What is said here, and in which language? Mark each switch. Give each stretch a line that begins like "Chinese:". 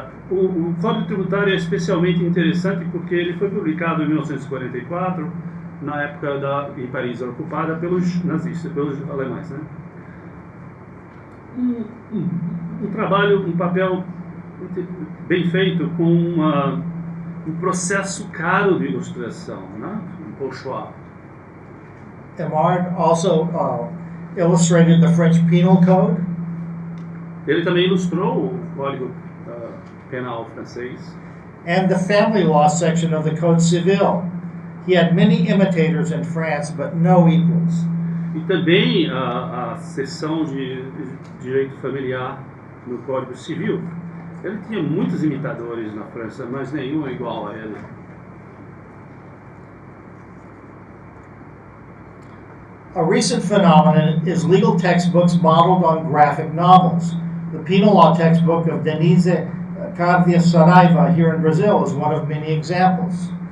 Portuguese: O Código Tributário é especialmente interessante porque ele foi publicado em 1944, na época em Paris ocupada pelos nazistas, pelos alemães, né? Um papel bem feito com um processo caro de ilustração, né? Um pochoir.
English: Emard also illustrated the French Penal Code.
Portuguese: Ele também ilustrou o Código Penal francês.
English: And the family law section of the Code Civil. He had many imitators in France, but no equals.
Portuguese: E também a seção de direito familiar no Código Civil. Ele tinha muitos imitadores na França, mas nenhum é igual a ele.
English: A recent phenomenon is legal textbooks modeled on graphic novels. The penal law textbook of Denise Cardia Saraiva here in Brazil is one of many examples.